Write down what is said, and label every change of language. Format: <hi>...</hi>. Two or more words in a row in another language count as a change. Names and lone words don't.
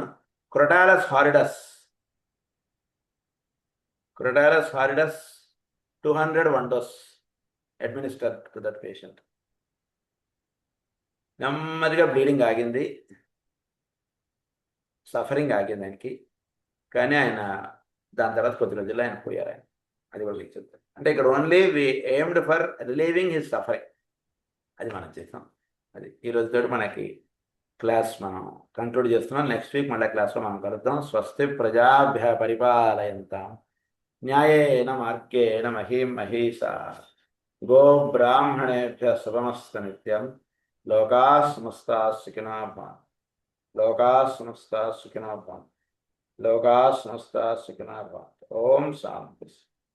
<en>Crotalus horridus 200 1 dose administered to that patient.</en> <te>నెమ్మదిగా బ్లీడింగ్ ఆగింది, సఫరింగ్ ఆగింది ఆయనకి. కానీ ఆయన దాని తర్వాత కొద్ది రోజుల్లో ఆయన పోయారు. ఆయన అది కూడా మీకు చెప్తారు. అంటే ఇక్కడ</te> <en>only we aimed for relieving his suffering,</en> <te>అది మనం చేస్తాం. అది ఈ రోజుతో మనకి క్లాస్ మనం కంక్లూడ్ చేస్తున్నాం.</te> <en>next week</en> <te>మళ్ళీ క్లాస్లో మనం కలుద్దాం.</te> <sa>స్వస్తి ప్రజాభ్య పరిపాలయంతాం న్యాయేన మార్గేణ మహీం మహీషా గో బ్రాహ్మణేభ్య శుభమస్తు నిత్యం. లోకా సమస్తా సుఖినో భవంతు. లోకా సమస్తా సుఖినో భవంతు. లోకా సమస్తా సుఖినో భవంతు. ఓం శాంతి.</sa>